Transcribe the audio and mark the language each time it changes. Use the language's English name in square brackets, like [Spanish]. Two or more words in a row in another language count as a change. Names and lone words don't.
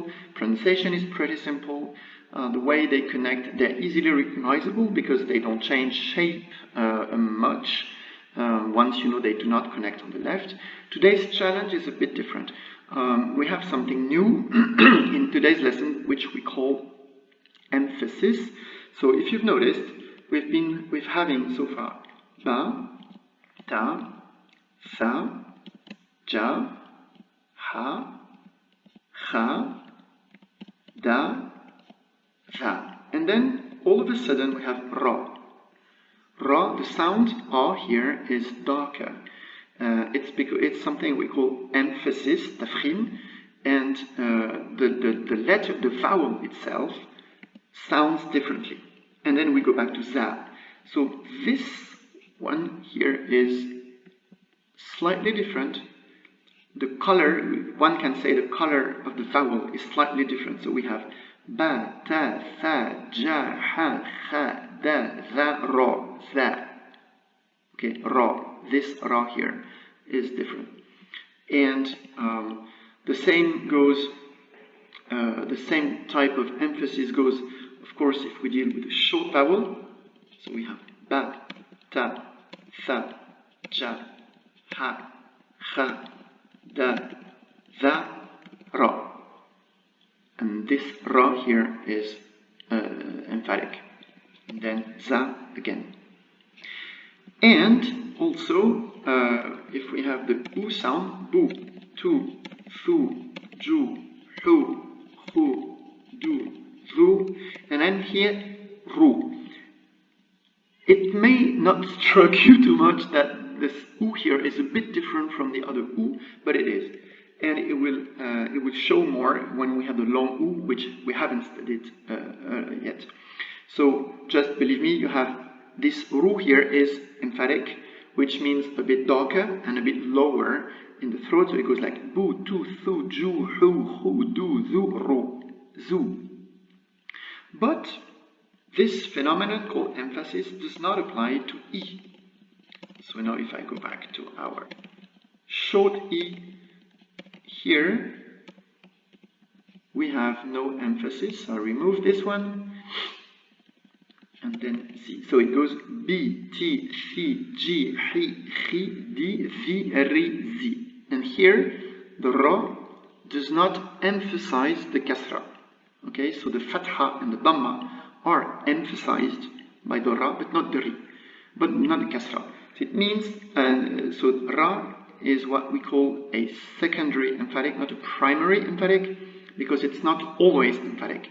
[English] Pronunciation is pretty simple. The way they connect, they're easily recognizable because they don't change shape much. Once you know they do not connect on the left. Today's challenge is a bit different. We have something new in today's lesson, which we call emphasis. So if you've noticed, we've having so far [Arabic] ba, ta, sa, ja, ha, cha, da, za. [English] And then all of a sudden we have ra. Ra, the sound R here is darker. It's something we call emphasis, tafkhim, and the letter, the vowel itself, sounds differently. And then we go back to za. So this one here is slightly different. The color, one can say the color of the vowel is slightly different. So we have [Arabic] ba, ta, tha, ja, ha, kha, da, za, ra, za. [English] Okay, ra. This ra here is different. And the same goes, the same type of emphasis goes, of course, if we deal with a short vowel. So we have [Arabic] ba, ta, tha, ja, ha, kha, da, za, ra. [English] And this ra here is emphatic. And then za again. And also, if we have the u sound, [Arabic] bu, tu, thu, ju, hu, hu, du, zu, [English] and then here, ru. It may not strike you too much that this u here is a bit different from the other u, but it is. And it will show more when we have the long u, which we haven't studied yet. So just believe me, you have this ru here is emphatic, which means a bit darker and a bit lower in the throat. So it goes like [Arabic] bu, tu, thu, ju, hu, hu, du, zu, ru, zu. [English] But this phenomenon called emphasis does not apply to e. So now if I go back to our short e, here we have no emphasis. So I'll remove this one. And then z. So it goes [Arabic] b, t, thi, ji, hi, chi, di, zi, ri, zi. [English] And here the ra does not emphasize the kasra. Okay, so the fatha and the dhamma are emphasized by the ra, but not the ri, but not the kasra. So it means, so ra is what we call a secondary emphatic, not a primary emphatic, because it's not always emphatic.